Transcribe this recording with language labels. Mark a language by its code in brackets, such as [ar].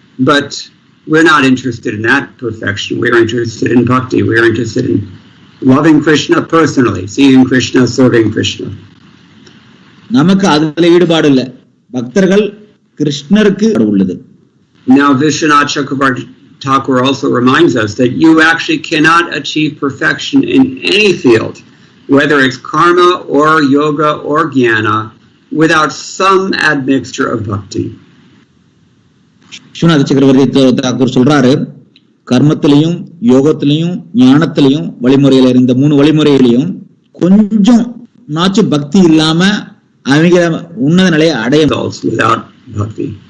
[en] But we're not interested in that perfection. We're interested in bhakti. We're interested in loving Krishna personally, seeing Krishna, serving Krishna. [ta] நமக்கு அதுல ஈடுபாடு இல்ல, பக்தர்கள் கிருஷ்ணருக்கு உள்ளது. [en] Now Vishwanath Chakravarti Thakur also reminds us that you actually cannot achieve perfection in any field, whether it's karma or yoga or jnana, without some admixture of bhakti. [ta] Viswanatha சக்கரவர்த்தி தாக்கூர் சொல்றாரு, கர்மத்திலையும் யோகத்திலையும் ஞானத்திலையும் வழிமுறையில இருந்த 3 வழிமுறையிலையும் கொஞ்சம் நாச்சு பக்தி இல்லாம அவங்க உன்னத நிலையை அடைய. [en] Without bhakti,